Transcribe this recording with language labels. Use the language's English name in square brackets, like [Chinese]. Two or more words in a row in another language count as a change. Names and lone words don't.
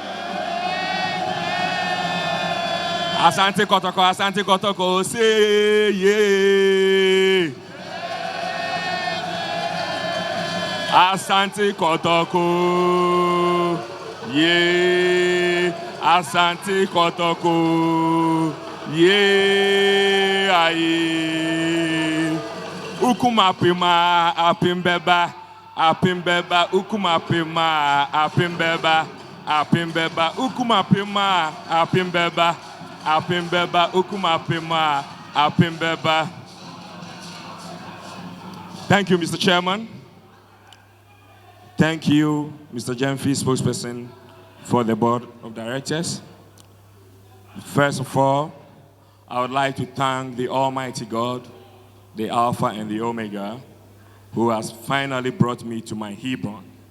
[English] Asante Kotoko, say yeah. Asante Kotoko, yeah. Asante Kotoko, yeah. Aye. Ukuma pima, apimbeba, ukuma pima, apimbeba, ukuma pima, apimbeba, ukuma pima, apimbeba. Thank you, Mr. Chairman. Thank you, Mr. Jemfi, spokesperson for the Board of Directors. First of all, I would like to thank the Almighty God, the Alpha and the Omega, who has finally brought me to my Hebron.